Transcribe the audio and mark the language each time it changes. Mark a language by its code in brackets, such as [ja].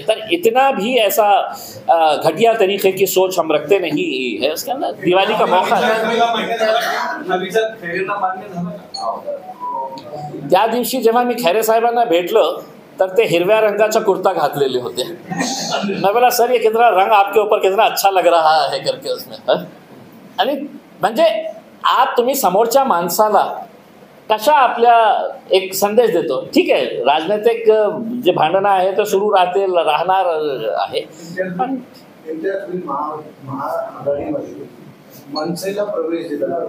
[hi] तर इतना भी ऐसा घटिया तरीके की सोच हम रखते नहीं है. उसके अंदर दिवाली का मौका [mr] त्या दिवशी जेव्हा मी खैरे साहेबांना भेटलं तर ते हिरव्या रंगाचा कुर्ता घातलेले होते. [hi] मैं बोला सर ये कितना रंग आपके ऊपर कितना अच्छा लग रहा है करके उसमें. [mr] आणि म्हणजे आप तुम्ही समोरच्या माणसाला कशा आपल्या एक संदेश देतो. ठीक आहे, राजनैतिक जे भांडणं आहे ते सुरू राहणार आहे, पण महाआघाडीमध्ये मनसेला प्रवेश दिला,